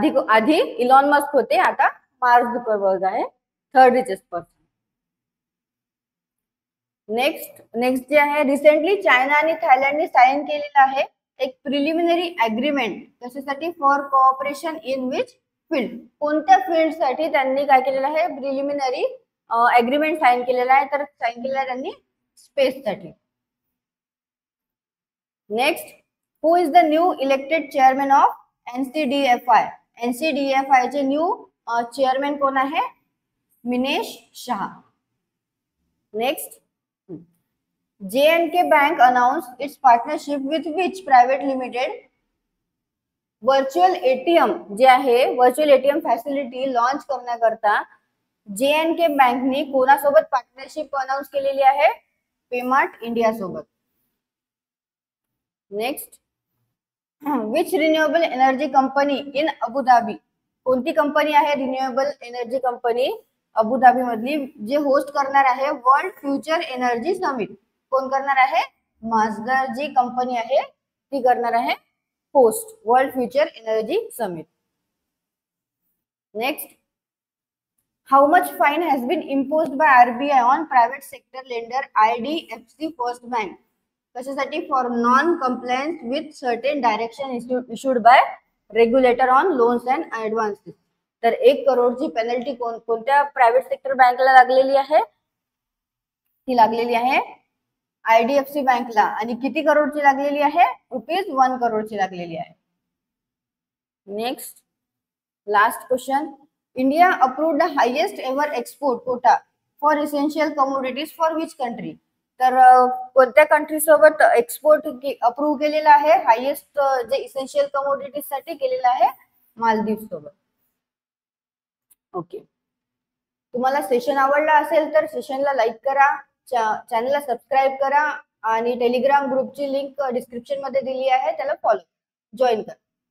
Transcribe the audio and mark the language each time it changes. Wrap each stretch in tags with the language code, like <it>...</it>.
<mr>आधी Elon Musk होते, आता मार्क झुकरबर्ग आहे</mr> <en>Third richest person.</en> <mr>नेक्स्ट जे आहे, रिसेंटली चायना आणि थायलंडने साइन केलेलं आहे एक प्रिलिमिनरी अग्रीमेंट. कशासाठी?</mr> <en>For cooperation in which field.</en> <mr>कोणत्या फील्ड साठी त्यांनी काय केलेलं आहे? प्रिलिमिनरी अग्रीमेंट साइन केलेला आहे. तर साइन केलेला आहे त्यांनी स्पेस साठी.</mr> <en>Next, who is the new elected chairman of NCDFI.</en> <mr>NCDFI चे न्यू चेअरमॅन कोण आहे? Minesh Shah.</mr> <en>Next, J&K Bank announced its partnership with which private limited.</en> <mr>Virtual ATM जे आहे, व्हर्च्युअल ATM फॅसिलिटी लॉन्च करण्याकरता J&K बँकने कोणासोबत पार्टनरशिप अनाउन्स केलेली आहे? पेमार्ट India सोबत.</mr> <en>Next, which renewable energy company in Abu Dhabi.</en> <mr>कोणती कंपनी आहे रिन्युएबल एनर्जी कंपनी अबुधाबी मधली, जे होस्ट करणार आहे वर्ल्ड फ्युचर एनर्जी समिट? कोण करणार आहे? माजगार जी कंपनी आहे ती करणार आहे host world future energy summit.</mr> <en>Next, how much fine has been imposed by RBI on private sector lender IDFC first bank.</en> <mr>कशासाठी?</mr> <en>For non compliance with certain direction issued by regulator on loans and advances.</en> <mr>तर 1 करोडची penalty कोणत्या private sector बँकला लागलेली आहे? ती लागलेली आहे IDFC बँकला. आणि किती करोडची लागलेली आहे? ₹1 करोडची लागलेली आहे.</mr> <en>Next, last question, India approved the highest ever export quota for essential commodities for which country.</en> <mr>तर कोणत्या कंट्री सोबत एक्सपोर्ट अप्रूव्ह केलेला आहे? हायेस्ट जे इसेन्शियल कमोडिटीज साठी केलेला आहे मालदीव सोबत. ओके, तुम्हाला सेशन आवडला असेल तर सेशनला लाईक करा, चॅनलला सबस्क्राईब करा आणि टेलिग्राम ग्रुपची लिंक डिस्क्रिप्शन मध्ये दिली आहे, त्याला जॉईन करा.</mr>